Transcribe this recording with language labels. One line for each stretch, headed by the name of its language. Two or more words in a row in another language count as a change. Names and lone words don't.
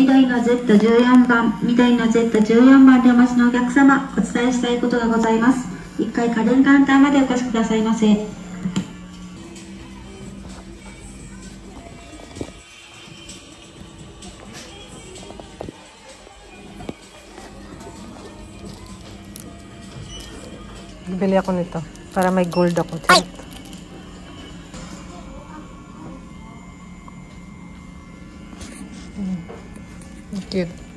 Japanese: の Z14 番、緑の Z14 番でお待ちのお客様、お伝えしたいことがございます。1階家電カウンターまでお越しくださいませ。
Filipino: Bili ako nito para may gold ako. Cute.